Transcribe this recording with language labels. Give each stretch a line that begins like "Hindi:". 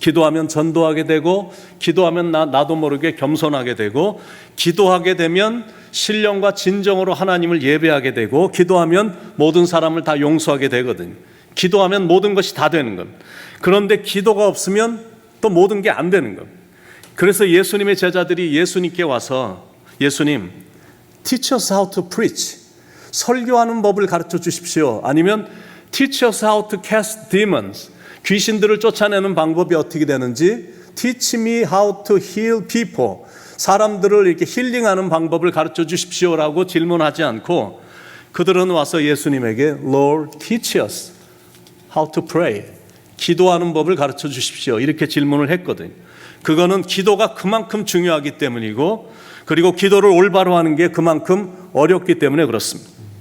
Korean: 기도하면 전도하게 되고 기도하면 나도 모르게 겸손하게 되고 기도하게 되면 신령과 진정으로 하나님을 예배하게 되고 기도하면 모든 사람을 다 용서하게 되거든요. 기도하면 모든 것이 다 되는 겁니다. 그런데 기도가 없으면 또 모든 게 안 되는 겁니다. 그래서 예수님의 제자들이 예수님께 와서 예수님,
English: teach us how to preach.
Korean: 설교하는 법을 가르쳐 주십시오.
English: 아니면 Teach us how to cast demons.
Korean: 귀신들을 쫓아내는 방법이 어떻게 되는지
English: Teach me how to heal people.
Korean: 사람들을 이렇게 힐링하는 방법을 가르쳐 주십시오라고 질문하지 않고 그들은 와서 예수님에게
English: Lord, teach us how to pray.
Korean: 기도하는 법을 가르쳐 주십시오. 이렇게 질문을 했거든요. 그거는 기도가 그만큼 중요하기 때문이고 그리고 기도를 올바로 하는 게 그만큼 어렵기 때문에 그렇습니다.